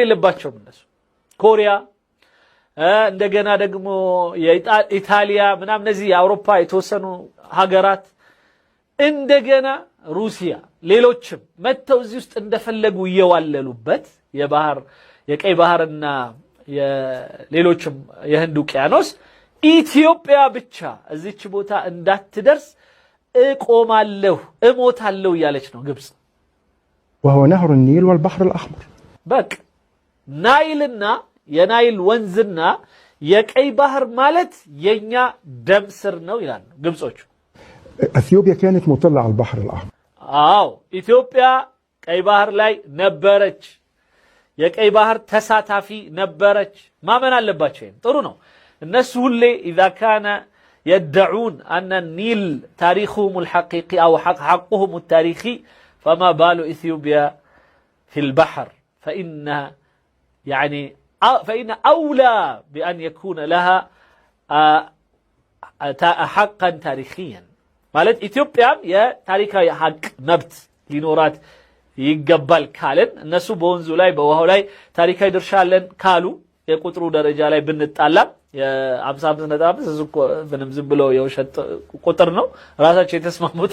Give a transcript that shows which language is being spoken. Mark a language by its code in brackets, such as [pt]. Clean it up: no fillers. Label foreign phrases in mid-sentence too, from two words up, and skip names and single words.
[am] የለባቸውም እነሱ። ኮሪያ እንደገና ደግሞ የኢጣሊያ ምናምን እነዚህ የአውሮፓ የተወሰኑ ሀገራት እንደገና ሩሲያ ሌሎችም መተው እዚህ ውስጥ እንደፈለጉ እየዋለሉበት የባህር የቀይ ባህርና የሌሎችም የህንድ ውቅያኖስ ኢትዮጵያ ብቻ እዚች ቦታ እንዳትደርስ እቆማለሁ እሞታለሁ እያለች ነው ግብጽ። [ar] وهو نهر النيل والبحر الأحمر [am] በቃ ናይልና የናይል ወንዝና የቀይ ባህር ማለት የኛ ደም ስር ነው ይላሉ ግብጾች። [ar] اثيوبيا كانت مطلة على البحر الأحمر [am] አዎ ኢትዮጵያ ቀይ ባህር ላይ ነበረች፣ የቀይ ባህር ተሳታፊ ነበረች። ማመን አለባቸው። ጥሩ ነው። እነሱ ሁሌ [ar] اذا كان يدعون ان النيل تاريخهم الحقيقي او حقهم التاريخي فما بال اثيوبيا في البحر فإن أولى بأن يكون لها حقا تاريخيا [am] ማለት ኢትዮጵያም የታሪካዊ ሀቅ መብት ሊኖራት ይገባል ካለን እነሱ በወንዙ ላይ በውሃው ላይ ታሪካዊ ድርሻ አለን ካሉ የቁጥሩ ደረጃ ላይ ብንጣላ የ55.5 እሱ ምንም ዝም ብሎ የውሸት ቁጥር ነው ራሳቸው የተስማሙት